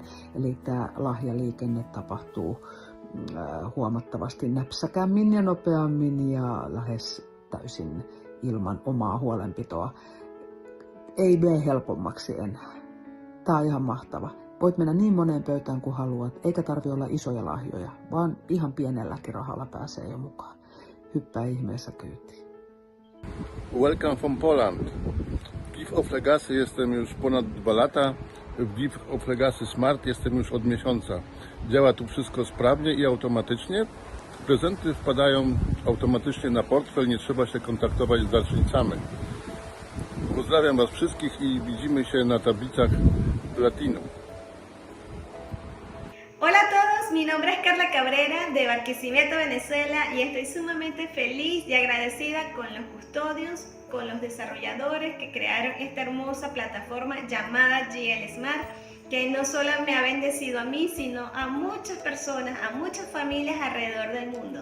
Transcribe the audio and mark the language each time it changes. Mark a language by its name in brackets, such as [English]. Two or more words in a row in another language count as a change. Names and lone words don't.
[Finnish] Eli tämä lahjaliikenne tapahtuu huomattavasti näpsäkämmin ja nopeammin ja lähes täysin ilman omaa huolenpitoa. Ei mene helpommaksi enää. Tämä on ihan mahtava. Voit mennä niin moneen pöytään kuin haluat, eikä tarvi olla isoja lahjoja, vaan ihan pienelläkin rahalla pääsee jo mukaan. Hyppää ihmeessä kyytiin. [English] Welcome from Poland. [Polish] Gift of Legacy jestem już ponad 2 lata. W Gift of Legacy Smart jestem już od miesiąca. Działa tu wszystko sprawnie i automatycznie. Prezenty wpadają automatycznie na portfel, nie trzeba się kontaktować z darczyńcami. Pozdrawiam Was wszystkich i widzimy się na tablicach Platinum. [Spanish] Hola a todos, mi nombre es Carla Cabrera de Barquisimeto, Venezuela, y estoy sumamente feliz y agradecida con los custodios, con los desarrolladores que crearon esta hermosa plataforma llamada GL Smart, que no solo me ha bendecido a mí, sino a muchas personas, a muchas familias alrededor del mundo.